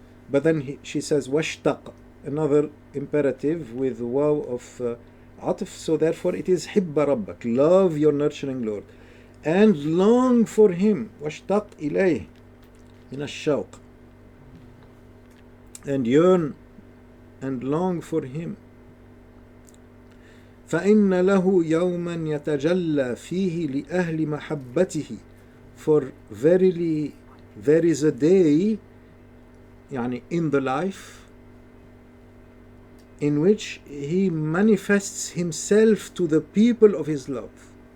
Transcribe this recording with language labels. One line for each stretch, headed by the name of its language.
English: But then she says, washtaq, another imperative with waw of atf. So therefore it is hibba rabbak, love your nurturing Lord. And long for him, washtaq ilayh, min ash-shawq. And yearn and long for him.
Arabic: فإن له يوما يتجلى فيه لأهل محبته.
English: For verily there is a day, يعني in the life, in which he manifests himself to the people of his love.